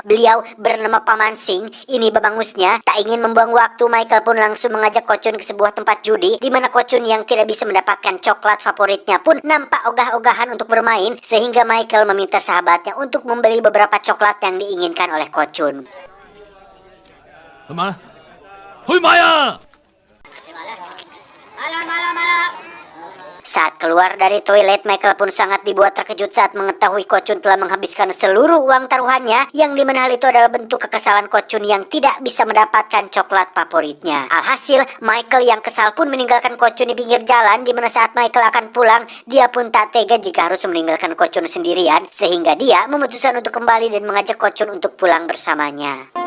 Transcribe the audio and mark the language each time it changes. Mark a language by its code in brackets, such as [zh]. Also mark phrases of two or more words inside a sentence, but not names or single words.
[id] Beliau bernama Paman Sing. Ini babangusnya. Tak ingin membuang waktu, Michael pun langsung mengajak Kocun ke sebuah tempat judi, di mana Kocun yang tidak bisa mendapatkan coklat favoritnya pun nampak ogah-ogahan untuk bermain, sehingga Michael meminta sahabatnya untuk membeli beberapa coklat yang diinginkan oleh Kocun. [yue] 去買啦！去買啊！ [id] Saat keluar dari toilet, Michael pun sangat dibuat terkejut saat mengetahui Kocun telah menghabiskan seluruh uang taruhannya, yang dimana hal itu adalah bentuk kekesalan Kocun yang tidak bisa mendapatkan coklat favoritnya. Alhasil, Michael yang kesal pun meninggalkan Kocun di pinggir jalan, dimana saat Michael akan pulang, dia pun tak tega jika harus meninggalkan Kocun sendirian, sehingga dia memutuskan untuk kembali dan mengajak Kocun untuk pulang bersamanya.